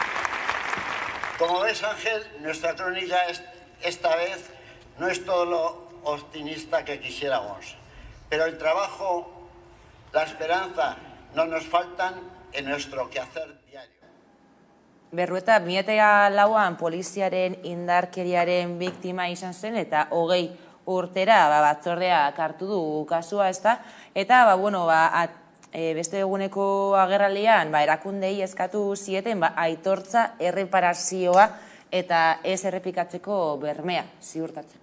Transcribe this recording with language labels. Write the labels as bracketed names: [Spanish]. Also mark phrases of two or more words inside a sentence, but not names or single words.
[Spanish] Como ves, Ángel, nuestra crónica esta vez no es todo lo optimista que quisiéramos, pero el trabajo, la esperanza no nos faltan en nuestro quehacer diario. [Basque] Berrueta, 2004an poliziaren indarkeriaren biktima izan zen eta 20 urtera batzordeak hartu du kasua, ezta? Eta, beste eguneko agerraldian erakundei eskatu zieten aitortza, erreparazioa eta ez errepikatzeko bermea ziurtatzeko.